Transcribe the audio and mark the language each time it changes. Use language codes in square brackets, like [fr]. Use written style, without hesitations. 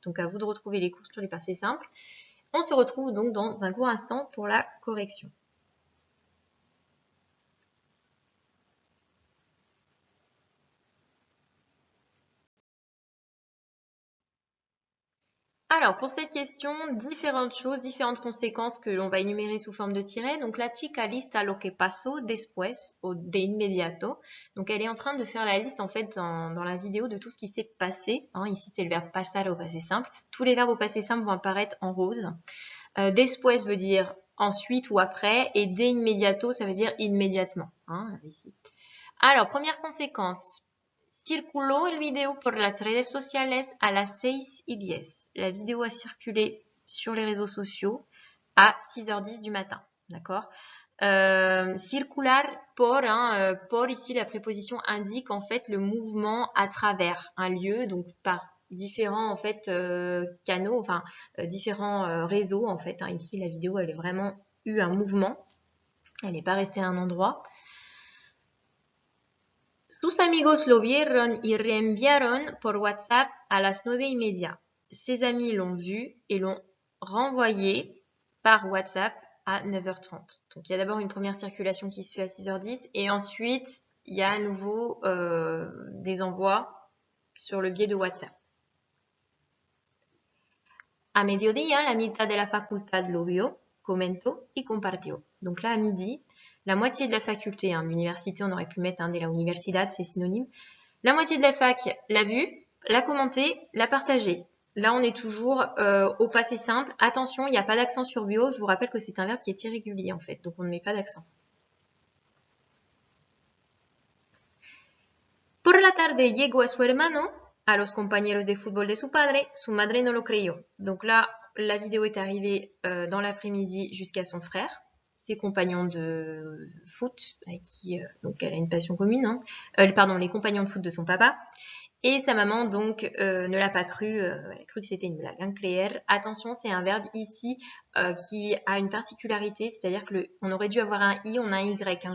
[fr] Donc à vous de retrouver les cours sur les passés simples. On se retrouve donc dans un court instant pour la correction. Alors, pour cette question, différentes choses, différentes conséquences que l'on va énumérer sous forme de tiret. [es] Donc, la chica lista lo que pasó después o de inmediato. [fr] Donc, elle est en train de faire la liste, en fait, dans la vidéo de tout ce qui s'est passé. Hein, ici, c'est le verbe pasar au passé simple. Tous les verbes au passé simple vont apparaître en rose. Después veut dire ensuite ou après. Et [es] de inmediato, [fr] ça veut dire immédiatement. Hein, ici. Alors, première conséquence. [es] Circuló el video por las redes sociales a las 6:10. [fr] La vidéo a circulé sur les réseaux sociaux à 6h10 du matin. D'accord. Circular por, por ici la préposition indique en fait le mouvement à travers un lieu, donc par différents en fait canaux, enfin différents réseaux en fait. Hein. Ici la vidéo elle a vraiment eu un mouvement, elle n'est pas restée à un endroit. [es] Sus amigos lo vieron y reenviaron por WhatsApp a las 9:30. [fr] Ses amis l'ont vu et l'ont renvoyé par WhatsApp à 9h30. Donc il y a d'abord une première circulation qui se fait à 6h10 et ensuite il y a à nouveau des envois sur le biais de WhatsApp. [es] A mediodía, la mitad de la facultad lo vio, comentó y compartió. [fr] Donc là, à midi, la moitié de la faculté, hein, l'université, on aurait pu mettre [es] de la universidad, [fr] c'est synonyme. La moitié de la fac l'a vu, l'a commenté, l'a partagé. Là, on est toujours au passé simple. Attention, il n'y a pas d'accent sur bio. Je vous rappelle que c'est un verbe qui est irrégulier en fait, donc on ne met pas d'accent. [es] Por la tarde llegó a su hermano, a los compañeros de fútbol de su madre no lo creyó. [fr] Donc là, la vidéo est arrivée dans l'après-midi jusqu'à son frère, ses compagnons de foot, avec qui donc elle a une passion commune, hein. Pardon, les compagnons de foot de son papa. Et sa maman, donc, ne l'a pas cru, elle a cru que c'était une blague. Hein. Creer, attention, c'est un verbe ici qui a une particularité, c'est-à-dire que on aurait dû avoir un i, on a un y. Hein.